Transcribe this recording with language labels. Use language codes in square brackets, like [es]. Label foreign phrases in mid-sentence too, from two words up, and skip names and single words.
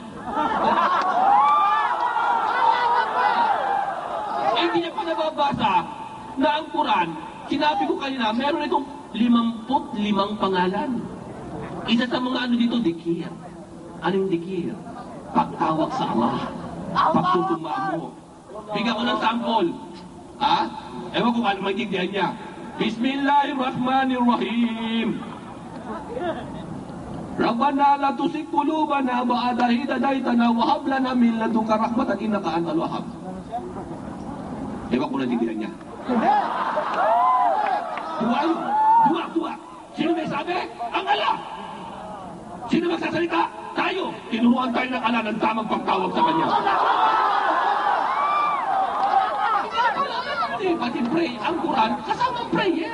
[tl] Hindi niya pa nababasa na ang Quran, sinabi ko kanina, meron itong 55 pangalan. Isa sa mga ano dito, dikir. Anong dikir? Pagtawag sa Allah. Pagtutuma mo. Bigyan ko ng sample. Ha? Ewan kung ano maintindihan niya. [ar] بسم الله الرحمن الرحيم. ربنا لا تزغ قلوبنا بعد إذ هديتنا وهب لنا من لدنك رحمة إنك أنت الوهاب. [tl] Ewan kung naintindihan niya. Dua. Sino may sabi? Ang Allah. Sino magsasalita? Tayo. Tinuruan tayo ng Allah ng tamang pagtawag sa kanya. Pati pray, ang Quran, kasamang prayer.